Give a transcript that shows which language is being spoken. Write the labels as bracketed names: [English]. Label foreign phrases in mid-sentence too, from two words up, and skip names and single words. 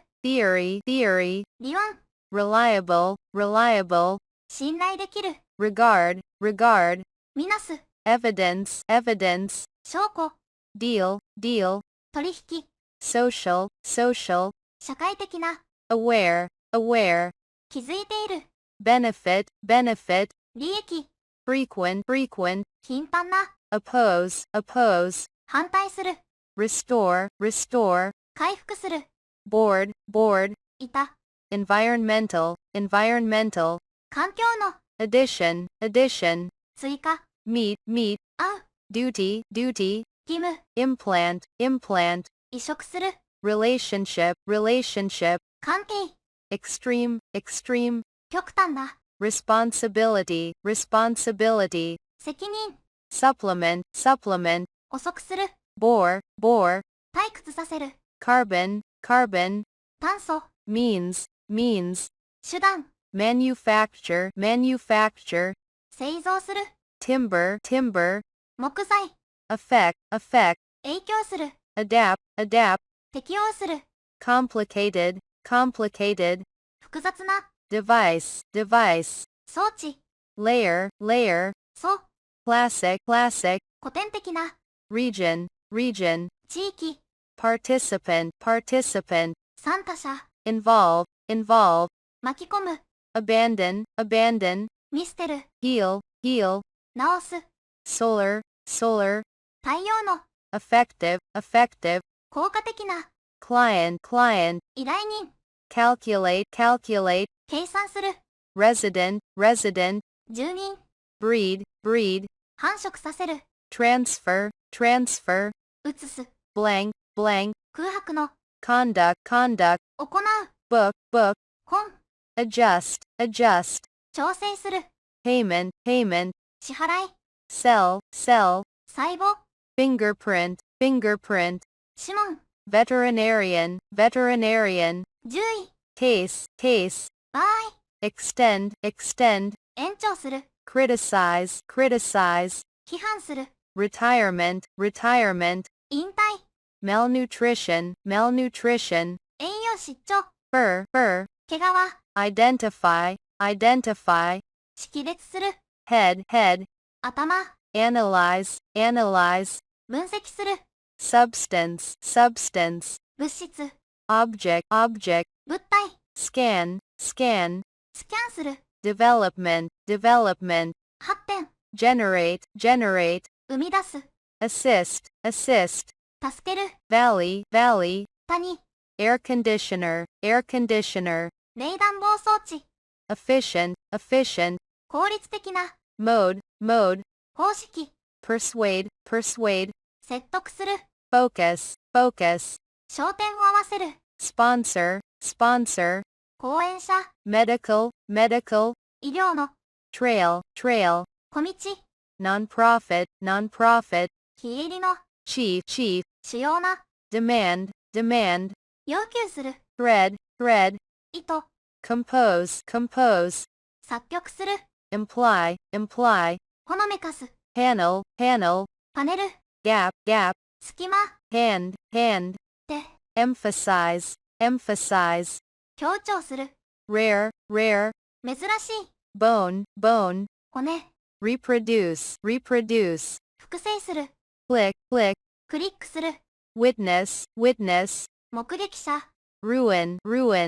[English] theory, theory, [Japanese] 理論、 [English] reliable, reliable, [Japanese] 信頼できる、 [English] regard, regard, [Japanese] みなす、 [English] evidence, evidence, [Japanese] 証拠、 [English] deal, deal, [Japanese] 取引、 [English] social, social, [Japanese] 社会的な、 [English] aware, aware, [Japanese] 気づいている、 [English] benefit, benefit, [Japanese] 利益、 [English] frequent, frequent, [Japanese] 頻繁な、 [English] oppose, oppose, [Japanese] 反対する、 [English] restore, restore, [Japanese] 回復する、 [English] board, board, [Japanese] いた、 [English] environmental, environmental, [Japanese] 環境の、 [English] addition, addition, [Japanese] 追加、 [English] meet, meet, [Japanese] 合う、 [English] duty, duty, [Japanese] 義務、 [English] implant, implant, [Japanese] 移植する、 [English] relationship, relationship, [Japanese] 関係、 [English] extreme, extreme, [Japanese] 極端な、 [English] responsibility, responsibility, [Japanese] 責任、 [English] supplement, supplement, [Japanese] 遅くする、 [English] bore, bore, [Japanese] 退屈させる、 [English] carbon, carbon, [Japanese] 炭素、 [English] means, means, [Japanese] 手段、 [English] manufacture, manufacture, [Japanese] 製造する、 [English] timber, timber, [Japanese] 木材、 [English] affect, affect, [Japanese] 影響する、 [English] adapt, adapt, [Japanese] 適応する、 [English] complicated, complicated, [Japanese] 複雑な、 [English] device, device, [Japanese] 装置、 [English] layer, layer, [Japanese] 素、 [English] classic, classic, [Japanese] 古典的な、 [English] region, region, [Japanese] 地域、 [English] participant, participant, [Japanese] 参加者、 [English] involve, involve, [Japanese] 巻き込む、 [English] abandon, abandon, [Japanese] 見捨てる、 [English] heal, heal, [Japanese] 直す、 [English] solar, solar, [Japanese] 太陽の、 [English] effective, effective, [Japanese] 効果的な、 [English] client, client, [Japanese] 依頼人、 [English] calculate, calculate, [Japanese] 計算する、 [English] resident, resident, [Japanese] 住人、 [English] breed, breed, [Japanese] 繁殖させる、 [English] transfer, transfer, [Japanese] 移す、 [English] blank, blank, [Japanese] 空白の、 [English] conduct, conduct, [Japanese] 行う、 [English] book, book, [Japanese] 本、 [English] adjust, adjust, [Japanese] 調整する、 [English] payment, payment, [Japanese] 支払い、 [English] cell, cell, [Japanese] 細胞、 [English] fingerprint, fingerprint, [Japanese] 指紋、 [English] veterinarian, veterinarian, [Japanese] 獣医、 [English] case, case, [Japanese] 場合、 [English] extend, extend, [Japanese] 延長する、 [English] criticize, criticize, [Japanese] 批判する、 [English] retirement, retirement, [Japanese] 引退、 [English] malnutrition, malnutrition, [Japanese] 栄養失調、 [English] fur, fur, [Japanese] 毛皮、 [English] identify, identify, [Japanese] 識別する、 [English] head, head, [Japanese] 頭、 [English] analyze, analyze, [Japanese] 分析する、 [English] substance, substance, [Japanese] 物質、 [English] object, object, [Japanese] 物体、 [English] scan, scan, [Japanese] スキャンする、 [English] development, development, [Japanese] 発展、 [English] generate, generate, [Japanese] 生み出す、 [English] assist, assist, [Japanese] 助ける、 [English] valley, valley, [Japanese] 谷、 [English] air conditioner, air conditioner, [Japanese] 冷暖房装置、 [English] efficient, efficient, [Japanese] 効率的な、 [English] mode, mode, [Japanese] 方式、 [English] persuade, persuade, [Japanese] 説得する、 [English] focus, focus, [Japanese] 焦点を合わせる、 [English] sponsor, sponsor, [Japanese] 講演者、 [English] medical, medical, [Japanese] 医療の、 [English] trail, trail, [Japanese] 小道、 [English] nonprofit, nonprofit, [Japanese] 非営利の、 [English] chief, chief, [Japanese] 主要な、 [English] demand, demand, [Japanese] 要求する、 [English] thread, thread, [Japanese] 意図、 [English] compose, compose, [Japanese] 作曲する、 [English] imply, imply, [Japanese] ほのめかす、 [English] panel, panel, [Japanese] パネル、 [English] gap, gap, [Japanese] 隙間、 [English] hand, hand, [Japanese] で、 [English] emphasize, emphasize, [Japanese] 強調する、 [English] rare, rare, [Japanese] 珍しい、 [English] bone, bone, [Japanese] 骨、 [English] reproduce, reproduce, [Japanese] 複製する、 [English] click, click, [Japanese] クリックする、 [English] witness, witness, [Japanese] 目撃者、 [English] ruin, ruin,